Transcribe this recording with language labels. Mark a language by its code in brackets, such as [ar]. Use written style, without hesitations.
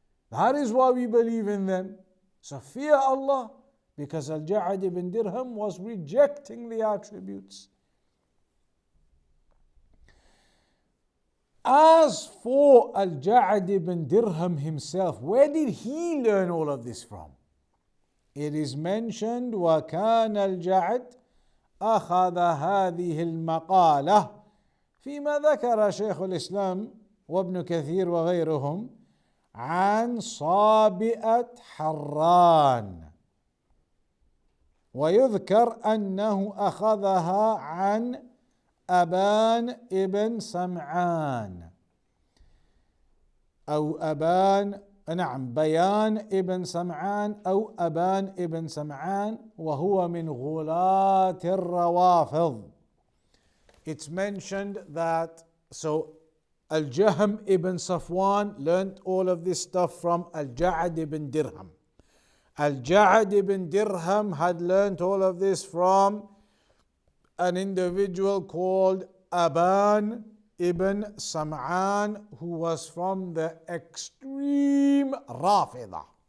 [en] That is why we believe in them. So fear Allah, because Al-Ja'ad ibn Dirham was rejecting the attributes. As for Al-Ja'ad ibn Dirham himself, where did he learn all of this from? It is mentioned, [ar] وَكَانَ الْجَعَدْ أَخَذَ هَذِهِ الْمَقَالَةِ فيما ذكر شيخ الإسلام وابن كثير وغيرهم عن صابئة حران. ويذكر أنه أخذها عن أبان ابن سمعان أو أبان، نعم، بيان ابن سمعان أو أبان ابن سمعان، وهو من غلاة الروافض. [en] It's mentioned that, so Al-Jahm ibn Safwan learnt all of this stuff from Al-Ja'ad ibn Dirham. Al-Ja'ad ibn Dirham had learnt all of this from an individual called Aban ibn Sam'an, who was from the extreme Rafida.